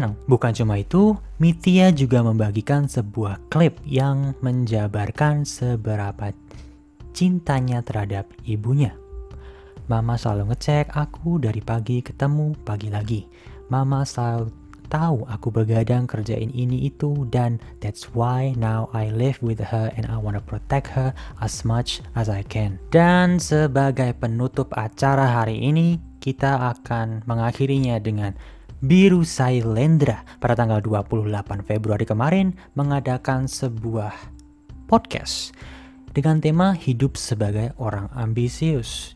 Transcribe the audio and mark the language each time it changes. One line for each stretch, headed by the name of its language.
Indonesian: Bukan cuma itu, Mithya juga membagikan sebuah klip yang menjabarkan seberapa cintanya terhadap ibunya. Mama selalu ngecek aku dari pagi ketemu pagi lagi. Mama selalu tahu aku begadang kerjain ini itu, dan
English: that's why now I live with her and I wanna protect her as much as I can.
Indonesian: Dan sebagai penutup acara hari ini, kita akan mengakhirinya dengan Biru Sailendra pada tanggal 28 Februari kemarin mengadakan sebuah podcast dengan tema hidup sebagai orang ambisius.